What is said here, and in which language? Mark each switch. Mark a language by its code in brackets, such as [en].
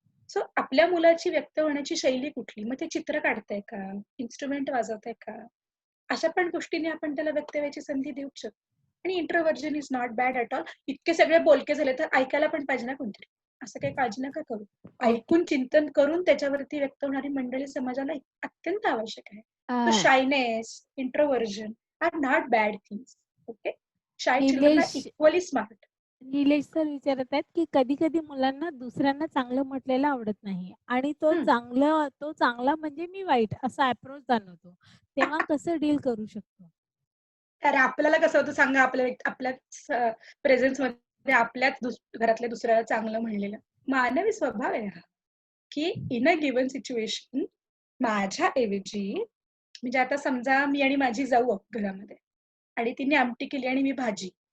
[mr] So आपल्या मुलाची व्यक्त होण्याची शैली कुठली, मग ते चित्र काढताय का, इन्स्ट्रुमेंट वाजवताय का, अशा पण गोष्टीने आपण त्याला व्यक्त व्हायची संधी देऊ शकतो. आणि [en] Introversion is not bad at all. [mr] इतके सगळे बोलके झाले तर ऐकायला पण पाहिजे ना कोणतरी, असं काही काळजी नका करू. ऐकून चिंतन करून त्याच्यावरती व्यक्त होणारी मंडळी समाजाला अत्यंत आवश्यक आहे. [en] So shyness, introversion are not bad things. Okay? Shy children are equally smart. [mr] Nilesh sir विचारत आहेत की कधी कधी मुलांना दुसऱ्यांना चांगलं म्हटलेलं आवडत नाही आणि तो चांगला म्हणजे मी वाईट असा अप्रोच जाणवतो, तेव्हा कसं डील करू शकतो? तर आपल्याला कसं होतं सांगा, आपल्याच प्रेझेन्स मध्ये आपल्याच घरातल्या दुसऱ्याला चांगलं म्हणलेलं मानवी स्वभाव आहे हा, की [en] in a given situation [mr] माझ्या ऐवजी, म्हणजे आता समजा मी आणि माझी जाऊ घरामध्ये आणि तिने आमटी केली आणि मी भाजी,